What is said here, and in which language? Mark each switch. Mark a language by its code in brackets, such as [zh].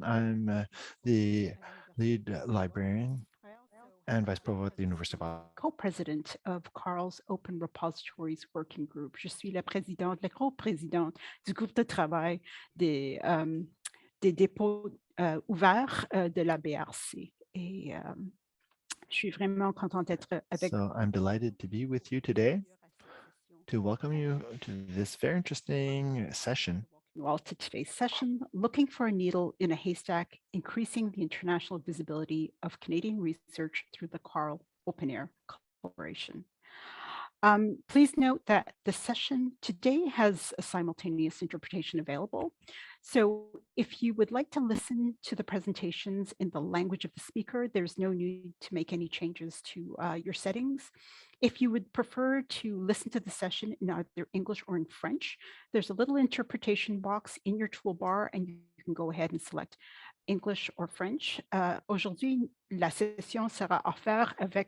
[en] I'm the lead librarian and vice provost at the University of Ottawa. Co-president of CARL's Open Repositories Working Group. [fr] Je suis la présidente, la co-présidente du groupe de travail des dépôts ouverts de la BRC. Et je suis vraiment contente d'être avec [en] So I'm delighted to be with you today to welcome you to this very interesting session. Well, to today's session, looking for a needle in a haystack, increasing the international visibility of Canadian research through the CARL-OpenAIRE collaboration. Please note that the session today has a simultaneous interpretation available. So if you would like to listen to the presentations in the language of the speaker, there's no need to make any changes to your settings. If you would prefer to listen to the session in either English or in French, there's a little interpretation box in your toolbar and you can go ahead and select English or French. [fr] Aujourd'hui, la session sera offerte avec